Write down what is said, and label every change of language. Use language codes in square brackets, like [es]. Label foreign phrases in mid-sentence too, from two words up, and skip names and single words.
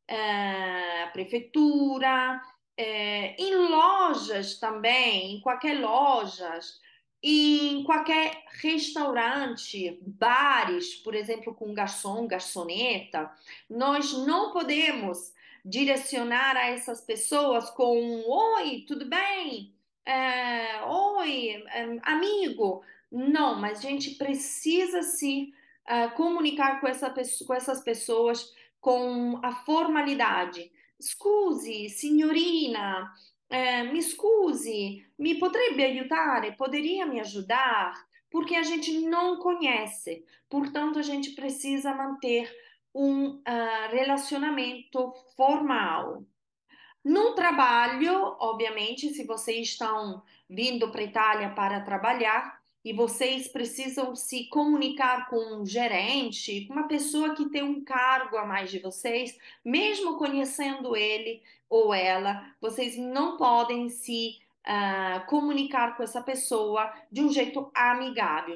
[pt] prefeitura, em lojas também, em qualquer lojas, em qualquer restaurante, bares, por exemplo, com garçom, garçoneta, nós não podemos direcionar a essas pessoas com um oi, tudo bem? Oi, amigo. Não, mas a gente precisa se comunicar com essas pessoas com a formalidade. [it] Scusi, signorina, me scusi, mi potrebbe aiutare? [pt] Poderia me ajudar? Porque a gente não conhece, portanto, a gente precisa manter um relacionamento formal. No trabalho, obviamente, se vocês estão vindo para a Itália para trabalhar e vocês precisam se comunicar com um gerente, com uma pessoa que tem um cargo a mais de vocês, mesmo conhecendo ele ou ela, vocês não podem se comunicar com essa pessoa de um jeito amigável.